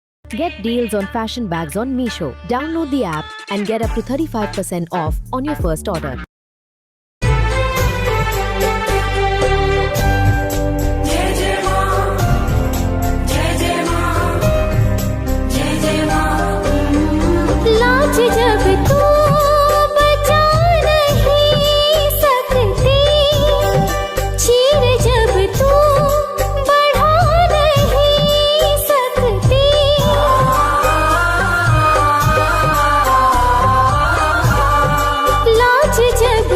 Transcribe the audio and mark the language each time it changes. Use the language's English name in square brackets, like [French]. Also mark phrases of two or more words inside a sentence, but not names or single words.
[English] Get deals on fashion bags on Meesho. Download the app and get up to 35% off on your first order. [Hindi] लाज जब तू बचा नहीं सकती, चीर जब तू बढ़ा नहीं सकती, लाज जब